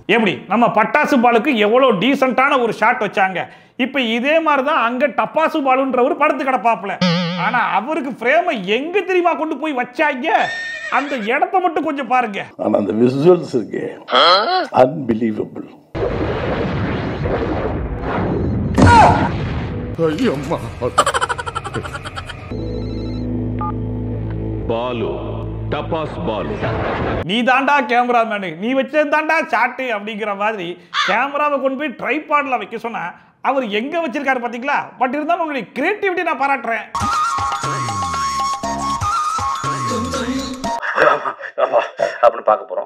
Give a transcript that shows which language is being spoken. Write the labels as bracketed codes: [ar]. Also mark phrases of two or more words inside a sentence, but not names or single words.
[ta] எப்படி நம்ம பட்டாசு பாலுக்கு எவ்வளவு டீசென்ட்டான ஒரு ஷாட் வச்சாங்க. இப்ப இதே மாதிரி தான் அங்க டப்பாசு பாலுன்ற ஒரு படத்து கிடப்பாப்ல. ஆனா அவருக்கு ஃப்ரேமை எங்க தெரியுமா கொண்டு போய் வச்சாங்க? அந்த இடத்தை மட்டும் கொஞ்சம் பாருங்க. ஆனா அந்த விசுவல்ஸ் இருக்கு, அன்பிலீவபிள். బాలు. టపాస్ బాలు. நீ தாண்டா கேமராமேனு, நீ வச்சது தாண்டா சாட்டு அப்படிங்கிற மாதிரி கேமராவை கொண்டு போய் ட்ரைபாட்ல வைக்க சொன்னா அவர் எங்க வச்சிருக்காரு பாத்தீங்களா? பட் இருந்தாலும் உங்களுடைய கிரியேட்டிவிட்டி நான் பாராட்டுறேன். அப்படின்னு பார்க்க போறோம்.